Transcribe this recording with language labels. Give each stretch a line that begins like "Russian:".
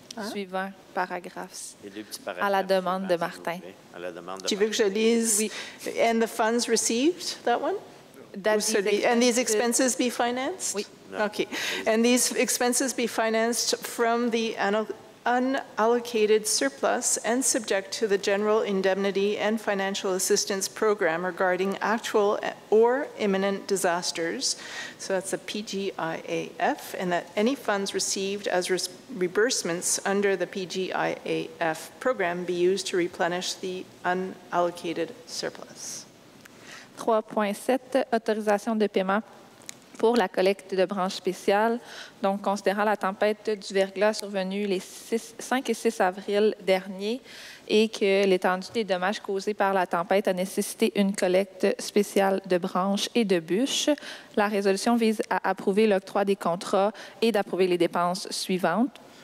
French: Suivant paragraphes à la demande de Martin. Tu veux que je lise? Oui.
English: And the funds received, that one? And these expenses be financed?
French: Oui.
English: Okay. And these expenses be financed from the unallocated surplus and subject to the General Indemnity and Financial Assistance Program regarding actual or imminent disasters. So that's the PGIAF, and that any funds received as reimbursements under the PGIAF program be used to replenish the unallocated surplus.
French: 3.7, autorisation de paiement pour la collecte de branches spéciales. Donc, considérant la tempête du verglas survenue les 5 et 6 avril dernier et que l'étendue des dommages causés par la tempête a nécessité une collecte spéciale de branches et de bûches, la résolution vise à approuver l'octroi des contrats et d'approuver les dépenses suivantes.